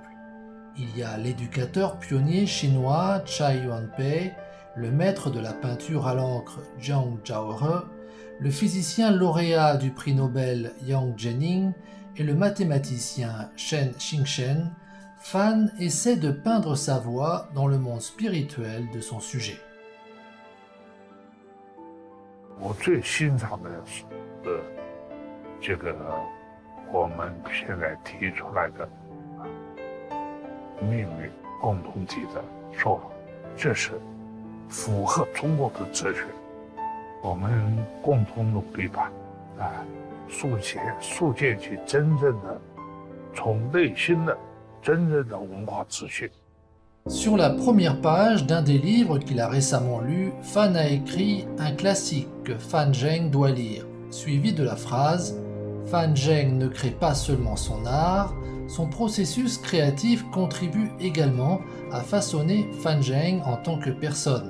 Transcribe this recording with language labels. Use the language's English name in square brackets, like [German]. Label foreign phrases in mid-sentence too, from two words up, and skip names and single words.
[French] Il y a l'éducateur pionnier chinois Chai Yuanpei, le maître de la peinture à l'encre Jiang Zhaohe, le physicien lauréat du prix Nobel Yang Zhening et le mathématicien Shen Xingchen. Fan essaie de peindre sa voix dans le monde spirituel de son sujet. [Chinese] 我最欣赏的是这个我们现在提出来的命运共同体的说法，这是符合中国的哲学。我们共同努力吧，构建起真正的从内心的真正的文化秩序。 [French] Sur la première page d'un des livres qu'il a récemment lu, Fan a écrit un classique que Fan Zheng doit lire, suivi de la phrase « Fan Zheng ne crée pas seulement son art, son processus créatif contribue également à façonner Fan Zheng en tant que personne.